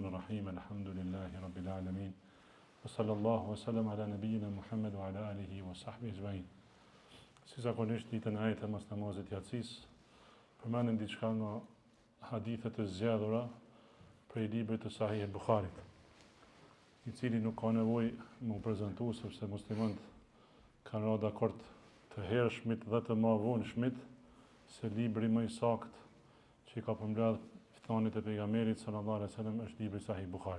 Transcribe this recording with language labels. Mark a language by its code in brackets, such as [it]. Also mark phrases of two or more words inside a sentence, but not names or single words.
[ar] بسم الله الرحمن الرحيم. الحمد لله رب العالمين. وصلى الله وسلم على نبينا محمد وعلى آله وصحبه أجمعين. [sq] Si zakonisht ditën e ajete mas namazit yatsis, përmendem diçka nga hadithet e zgjedhura prej librit të Sahih al-Bukharit, i cili nuk ka nevojë më prezantu sepse muslimanët kanë rënë dakord të hershmit dhe të më vonshmit se libri më i saktë që i ka përmbledh ftanit e pejgamberit [ar] صلى الله عليه وسلم [sq] është libri Sahih Bukharit.